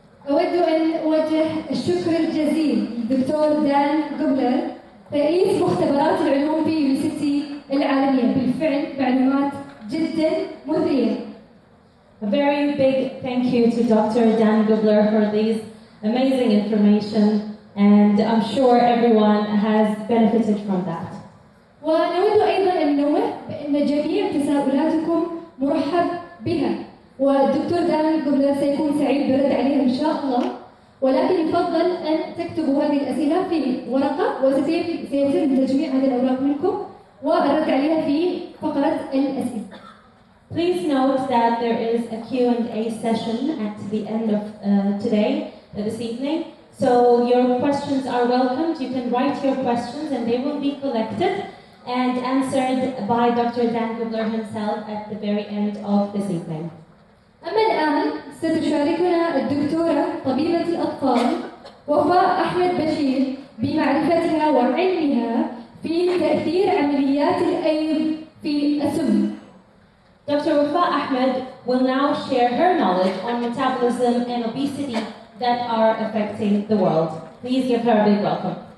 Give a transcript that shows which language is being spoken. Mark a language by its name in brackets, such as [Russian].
[Arabic] أود أن أوجه الشكر الجزيل للدكتور دان جوبلر رئيس مختبرات العلوم في يونيفرسيتي العالمية. بالفعل معلومات جدا مثرية. [English] A very big thank you to Dr. Dan Gubler for these amazing information, and I'm sure everyone has benefited from that. [Arabic] ونود أيضا أن ننوه بأن جميع تساؤلاتكم مرحب بها، والدكتور دان جوبلر سيكون سعيد بالرد عليها إن شاء الله، ولكن يفضل أن تكتبوا هذه الأسئلة في ورقة وسيتم تجميع هذه الأوراق منكم والرد عليها في فقرة الأسئلة. [English] Please note that there is a Q&A session at the end of this evening. So your questions are welcomed. You can write your questions and they will be collected and answered by Dr. Dan Gubler himself at the very end of this evening. [Arabic] أما الآن ستشاركنا الدكتورة طبيبة الأطفال وفاء أحمد بشير بمعرفتها وعلمها في تأثير عمليات الأيض في السم. [English] Dr. Wafa Ahmed will now share her knowledge on metabolism and obesity that are affecting the world. Please give her a big welcome.